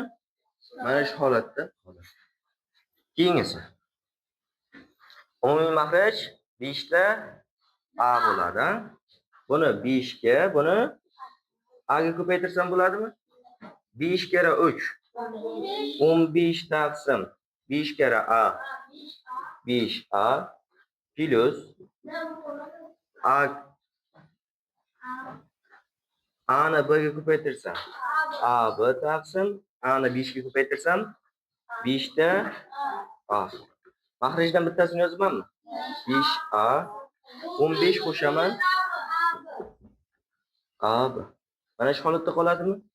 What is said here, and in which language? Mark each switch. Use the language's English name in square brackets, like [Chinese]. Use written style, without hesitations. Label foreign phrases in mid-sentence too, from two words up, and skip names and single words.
[Uzbek] Mana shu holatda. Keyingisi. Umumiy mahraj 5 ta a bo'ladi. Buni 5 ga, buni a ga ko'paytirsam bo'ladimi? 5 kere 3 15 taqsim 5 kere a 5a plus a ni b ga ko'paytirsam ab taqsim a ni 5 ga ko'paytirsam 5 ta a. Mahrajdan bittasini yozamanmi? 5a 15 qo'shaman ab. Mana shu holatda qoladimi?